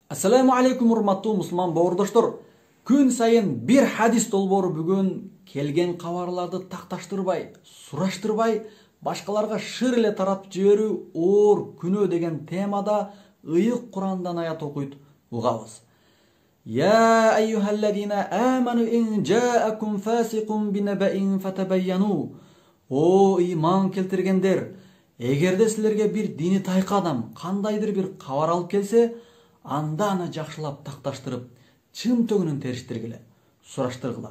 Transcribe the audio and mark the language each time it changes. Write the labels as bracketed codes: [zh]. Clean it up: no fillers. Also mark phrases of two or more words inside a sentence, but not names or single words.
[ar] السلام عليكم [ky] урматтуу мусулман бауырдаштар. Күн сайын bir hadis долбоору бүгүн келген кабарларды такташтырбай, сураштырбай, башкаларга шыр эле таратып жиберүү оор күнөө деген темада ыйык Курандан аят окуйт, угабыз. [ar] يا أيها الذين آمنوا إن جاءكم فاسق بنبإ فتبينوا. [ky] О иман келтиргендер, эгерде силерге бир дини тайкы адам кандайдыр бир кабар алып келсе, анда аны жакшылап такташтырып, чын төгүнүн териштиргиле, сураштыргыла.